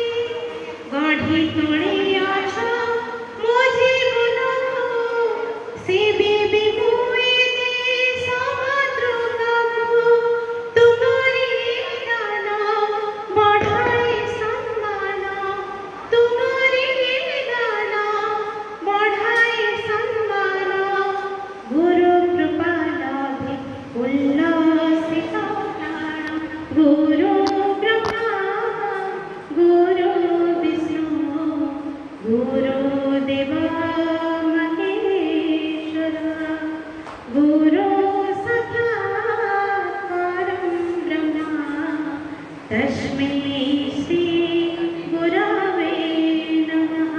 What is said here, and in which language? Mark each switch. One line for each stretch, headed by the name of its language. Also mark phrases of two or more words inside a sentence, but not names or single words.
Odia: ଗଢ଼ି ତୋଳିଆଛ ମୋ ଜୀବନକୁ ସେବିବି ମୁଇଁ ଦେଶ ମାତୃକାକୁ। ତୁମରି ଦାନ ବଢ଼ାଇ ସମ୍ମାନ ତୁମରି ଦାନ ବଢ଼ାଇ ସମ୍ମାନ। ଗୁରୁ କୃପା ଲାଭେ ଉଲ୍ଲସିତ ପ୍ରାଣ
Sanskrit: गुरु ब्रह्मा गुरु विष्णु गुरुदेव महेश्वर गुरु साक्षात् परं ब्रह्म तस्मै श्री गुरवे नमः।